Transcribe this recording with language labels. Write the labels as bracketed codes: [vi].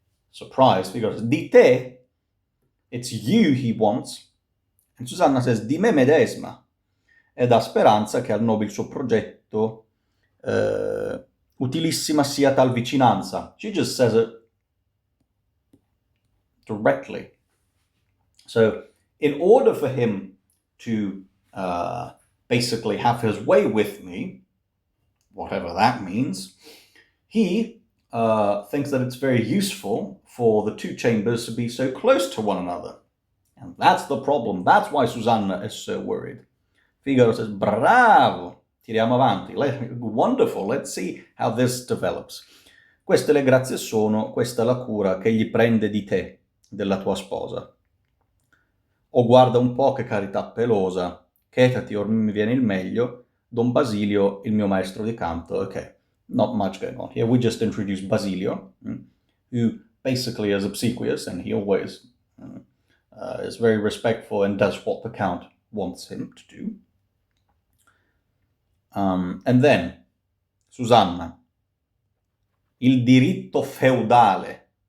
[en] Surprise, because [it] di te, [en] it's you he wants. And Susanna says, [it] di me medesima. E dà speranza che al nobil suo progetto utilissima sia tal vicinanza. [en] She just says it directly. So, in order for him to basically have his way with me, whatever that means, he thinks that it's very useful for the two chambers to be so close to one another. And that's the problem. That's why Susanna is so worried. Figaro says, [it] bravo, tiriamo avanti. [en] Wonderful, let's see how this develops. [it] Queste le grazie sono, questa la cura che gli prende di te, della tua sposa. O guarda un po' che carità pelosa, chetati or mi viene il meglio, Don Basilio, il mio maestro di canto. [en] Okay, not much going on here. We just introduced Basilio, who basically is obsequious, and he always is very respectful and does what the Count wants him to do. And then, Susanna, [it] il diritto feudale.